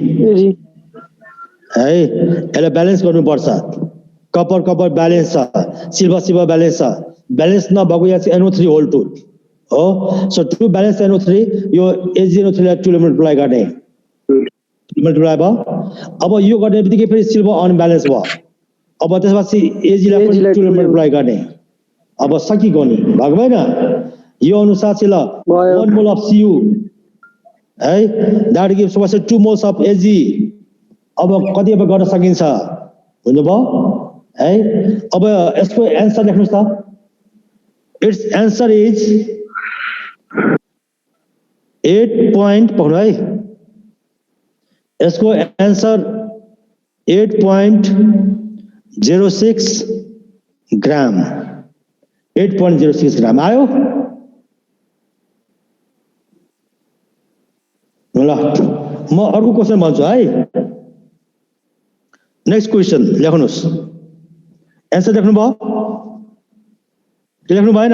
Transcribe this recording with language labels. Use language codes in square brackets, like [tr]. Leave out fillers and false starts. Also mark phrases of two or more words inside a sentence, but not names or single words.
[ne] है यसलाई ब्यालेन्स गर्नुपर्छ कपर कपर ब्यालेन्स छ सिल्भर ब्यालेन्स छ ब्यालेन्स नभएको यहाँ चाहिँ NO3 होल 2 हो [en] so to balance [ne] NO3 यो AgNO3 लाई 2 ले मल्टिप्लाई गर्ने मल्टिप्लाई भयो अब यो गर्ने बित्तिकै फेरि सिल्भर अनब्यालेन्स भयो अब त्यसपछि Ag लाई पनि 2 ले मल्टिप्लाई गर्ने अब सकिगयो नि भएको भएन यो अनुसार चाहिँ ल [en] 1 mole of Cu [ne] है [en] that gives was 2 moles of Ag [ne] अब कति अब गर्न सकिन्छ बुझ्नुभयो है अब यसको आन्सर लेख्नुस् त [en] its answer is [ne] 8 पॉइंट पढ्नु है यसको आन्सर 8.06 ग्राम 8.06 ग्राम आयो ल म अर्को क्वेशन भन्छु है [en] next question [ne] लेख्नुस् आन्सर लेख्नु भयो के लेख्नु भएन